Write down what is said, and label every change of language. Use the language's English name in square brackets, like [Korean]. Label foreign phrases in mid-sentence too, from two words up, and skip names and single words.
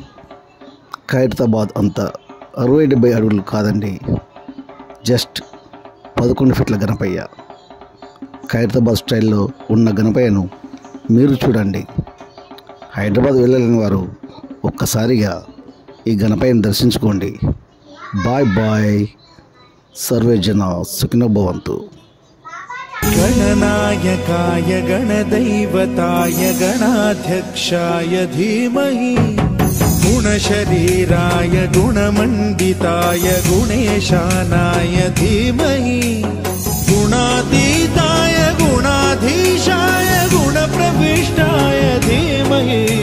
[Telugu] ఖైరతాబాద్ అంతా 60-70 అడుగులు కాదండి, జస్ట్ 11 ఫీట్ల గణపయ్య. ఖైరతాబాద్ స్టైల్లో ఉన్న గణపయ్యను మీరు చూడండి. హైదరాబాద్ వెళ్ళలేని వారు ఒక్కసారిగా ఈ గణపయ్యను దర్శించుకోండి. [English] bye bye. [Sanskrit] सर्वे जन सुखिनो भवन्तु. गणनायकाय गणदैवताय गणाध्यक्षाय धीमहि गुणशरीराय गुणमण्डिताय गुणेशानाय धीमहि गुणातीताय गुणाधीशाय गुणप्रविष्टाय धीमहि